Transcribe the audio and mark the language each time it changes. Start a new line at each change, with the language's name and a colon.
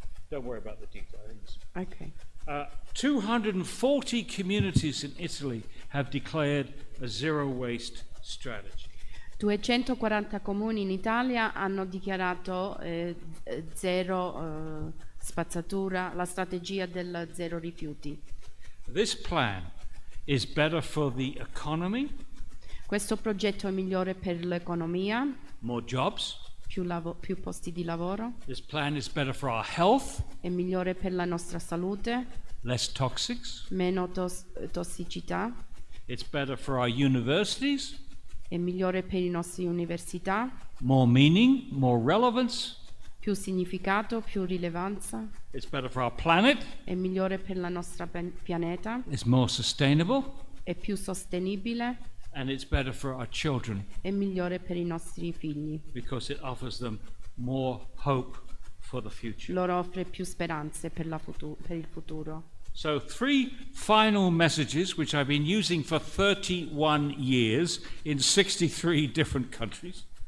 English: Don't worry about the details. Okay. 240 communities in Italy have declared a zero waste strategy.
Italian: 240 comuni in Italia hanno dichiarato zero spazzatura, la strategia del zero rifiuti.
English: This plan is better for the economy,
Italian: Questo progetto è migliore per l'economia,
English: more jobs.
Italian: più posti di lavoro,
English: This plan is better for our health,
Italian: è migliore per la nostra salute,
English: less toxics.
Italian: meno tossicità,
English: It's better for our universities,
Italian: è migliore per le nostre università,
English: more meaning, more relevance.
Italian: più significato, più rilevanza,
English: It's better for our planet,
Italian: è migliore per la nostra pianeta,
English: it's more sustainable,
Italian: è più sostenibile,
English: and it's better for our children
Italian: è migliore per i nostri figli.
English: because it offers them more hope for the future.
Italian: Loro offre più speranze per il futuro.
English: So 3 final messages which I've been using for 31 years in 63 different countries.